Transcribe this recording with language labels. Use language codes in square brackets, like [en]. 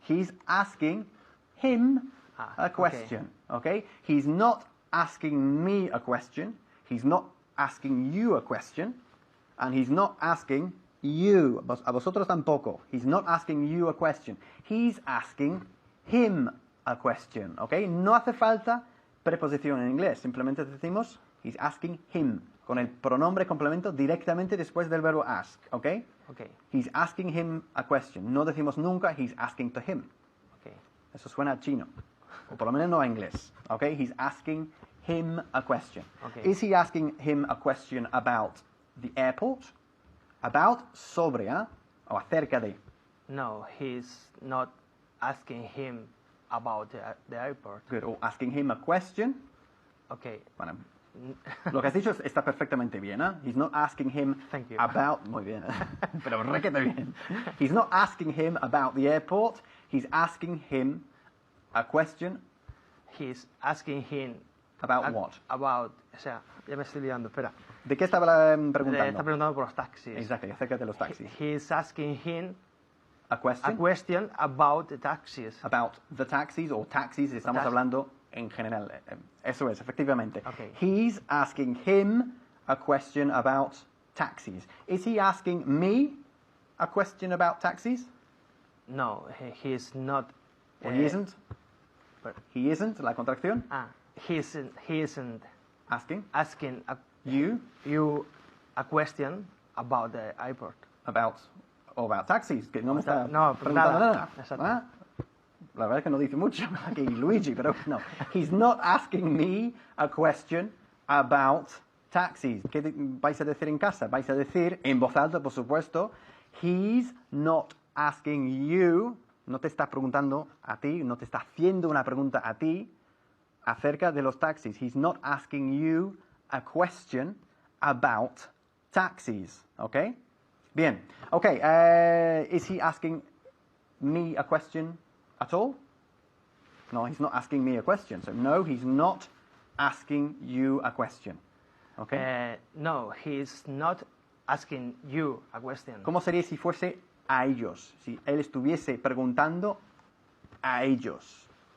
[en] he's asking him a question, okay? He's not asking me a question, he's not asking you a question, and he's not asking you, [es] a vosotros tampoco. [en] He's not asking you a question. He's asking him a question, okay? [es] No hace falta preposición en inglés, simplemente decimos [en] he's asking him, [es] con el pronombre complemento directamente después del verbo ask, okay? [en] Okay. He's asking him a question. [es] No decimos nunca [en] he's asking to him. Okay. [es] Eso suena a chino. O por lo menos no a inglés. [en] Okay? He's asking him a question. Okay. Is he asking him a question about the airport? [es] About, sobre, ¿eh? O acerca de. [en] No, he's not asking him about the airport. Good. O asking him a question. Okay. [es] Bueno, lo que has dicho está perfectamente bien, ¿eh? [en] He's not asking him Thank you. about... [es] Muy bien, pero requete bien. [en] He's not asking him about the airport. He's asking him a question He's asking him about what? [es] About, o sea, ya me estoy liando, espera. ¿De qué estaba Está preguntando? preguntando por los taxis. Exacto, acércate de los taxis. [en] He's asking him A question a question about the taxis. about the taxis [es] o taxis, estamos hablando en general. Eso es, efectivamente. [en] Okay. He's asking him a question about taxis. Is he asking me a question about taxis? No, he's not. Or he isn't? but- He isn't, [es] la contracción. [en] He isn't Asking asking you you a question about the airport. about taxis, [es] que no me está No, preguntando nada. nada. Exacto. ¿Ah? La verdad es que no dice mucho aquí Luigi, pero no. [en] He's not asking me a question about taxis. [es] ¿Qué vais a decir en casa? Vais a decir, en voz alta, por supuesto, [en] he's not asking you [es] No te está preguntando a ti, no te está haciendo una pregunta a ti acerca de los taxis. [en] He's not asking you a question about taxis. Okay? Bien. Okay, is he asking me a question at all? No, he's not asking me a question. So no, he's not asking you a question. Okay? No, he's not asking you a question. [es] ¿Cómo sería si fuese a ellos? Si él estuviese preguntando a ellos.